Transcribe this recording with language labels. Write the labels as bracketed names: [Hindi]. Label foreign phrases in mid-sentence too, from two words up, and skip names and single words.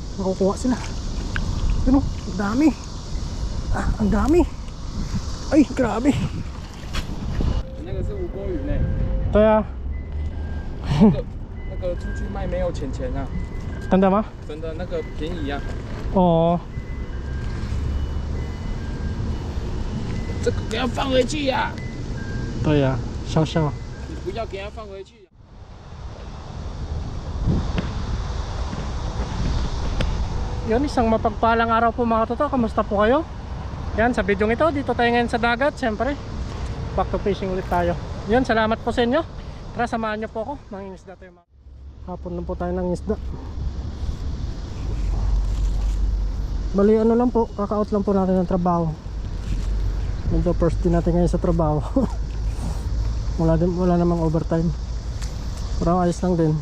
[Filipino] makukuha sila. Yun o, ang dami. Ang dami. Ay, grabe. [Chinese] 那个是无锅鱼呢，对啊，那个出去卖没有钱啊，真的吗？真的那个便宜啊。哦，这个给它放回去呀、对呀，笑笑。你不要给它放回去。 [Filipino] Yun, isang mapagpalang araw po mga toto. Kamusta po kayo? Yan, sa video ito, dito tayo ngayon sa dagat. Siyempre, [English] back to fishing [Filipino] ulit tayo. Yun, salamat po sa inyo. Tara, samahan nyo po ako. Mangingisda tayo mga. Hapon lang po tayo ng isda. Bali, ano lang po, kaka-out lang po natin ng trabaho. Medyo [English] first day [Filipino] natin ngayon sa trabaho. wala namang overtime. Parang ayos lang din.